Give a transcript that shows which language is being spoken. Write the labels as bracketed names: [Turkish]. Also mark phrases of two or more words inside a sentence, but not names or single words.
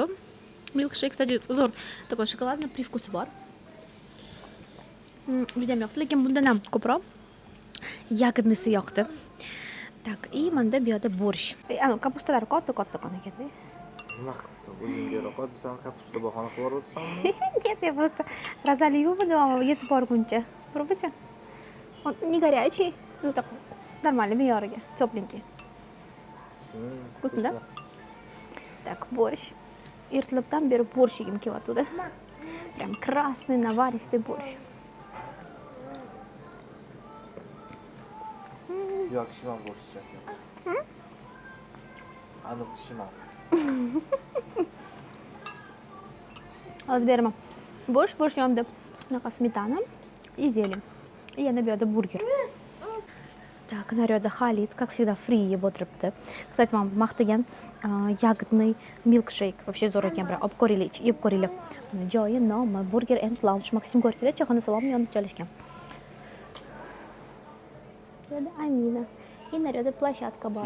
[Uzbek] Milkshake, kстати, zo'r. [Russian] Такой shokoladный привкуsi [Uzbek] bor. Juda ham yoqdi, lekin bundan ham ko'proq yagnisi yoqdi. Tak, menda bu yerda borsh. Kapustalar katta ekanda. Nima qilibdi? O'zingga roqat desam, kapusta bahona qilib yuborsanmi? [Russian] Нет, я просто разолью дома, [Uzbek] yetib borguncha. [Russian] Попробуйте. Он не горячий, ну так нормально, me'yoriga, tepленький. Вкусно, да? Так, борщ. [Uzbek] Ertalabdan beri borщ yegim kelyapti. [Russian] Прям красный, наваристый борщ. [Uzbek] Yo'q, shimon borщ ichadi. Aniq shimon. Hozir beraman. Bosh yomdi. Bunaqa smetana, izeli. Yana bu yerda burger. Так, naryoqda Xalit, [Russian] как всегда, [Uzbek] free yeb o'tiribdi. Kстати, men maqtagan ягодный milkshake вообще zo'r ekan, biroq olib ko'ringlar, yeb ko'ringlar. Joyi nomi Burger and Lounge Maksim Gorkiyda choyxona saloni yonida joylashgan. Yo'da Amina. Naryoqda plощадка bor.